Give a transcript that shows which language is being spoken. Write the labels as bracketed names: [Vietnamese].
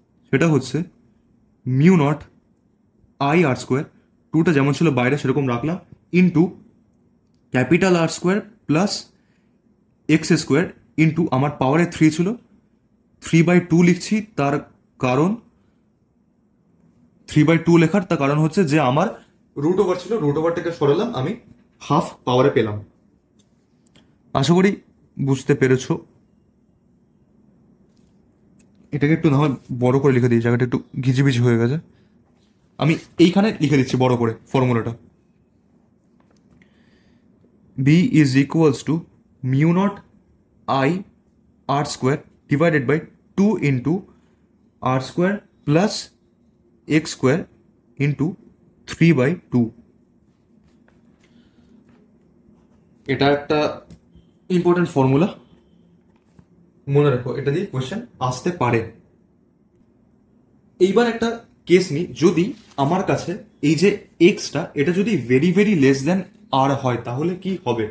[Bangla] সেটা হচ্ছে mu not I আর square, টুটা যেমন ছিল বাইরে সেরকম রাখলাম, ইন্টু ক্যাপিটাল আর square plus x square into আমার পাওয়ারে 3 ছিল 3/2 লিখছি, তার কারণ 3/2 লেখার তার কারণ হচ্ছে যে আমার রুট ওভার ছিল, রুট ওভারটাকে সরালাম, আমি হাফ পাওয়ারে পেলাম। আশা করি বুঝতে পেরেছো। এটাকে একটু না হয় বড় করে লিখে দিই, জায়গাটা একটু ঘিজিবিজি হয়ে গেছে, আমি এইখানে লিখে দিচ্ছি বড় করে ফর্মুলাটা। [English] B is equals to mu naught I r square divided by 2 into r square plus x square into 3 by 2. [Bangla] এটা একটা ইম্পর্টেন্ট ফর্মুলা, মনে রাখো, এটা দিয়ে কোয়েশ্চেন আসতে পারে। এইবার একটা কেস নি, যদি আমার কাছে এই যে এক্সটা এটা যদি ভেরি ভেরি লেস দেন আর হয়, তাহলে কি হবে?